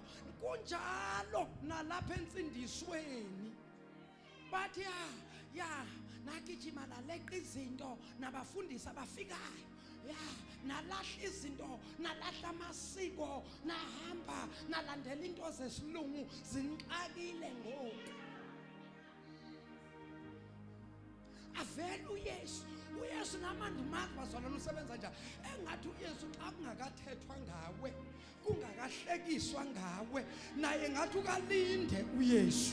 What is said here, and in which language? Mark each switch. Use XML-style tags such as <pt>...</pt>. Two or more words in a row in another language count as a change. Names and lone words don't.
<xh>Kunjalo nalapha entsindisweni bathi ya nagijima naleqa izinto nabafundisi abafikayo. Nalahla izinto, nalahla amasiko, nahamba nalandela into zesilungu zinxakile ngoku. avele uyesu namandumazi bazalwane usebenza njani. Engathi uyesu xa kungakathethwa ngawe, kungakahlekiswa ngawe, naye ngathi ukalinde uyesu.</xh>